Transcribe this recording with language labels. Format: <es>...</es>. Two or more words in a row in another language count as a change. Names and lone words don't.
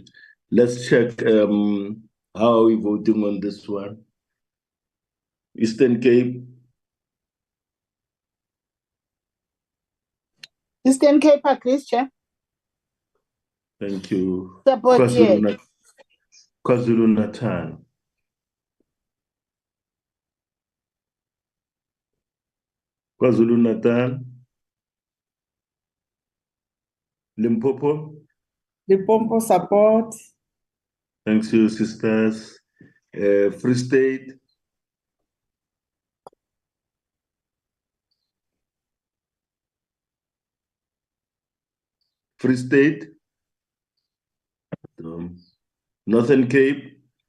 <en>Let's check how are we voting on this one. Eastern Cape. Eastern Cape agrees, Chair. Thank you. Support, yes. KwaZulu-Natal. KwaZulu-Natal. Limpopo. Limpopo support. Thanks you, sisters. Free State. Free State. Northern Cape.</en>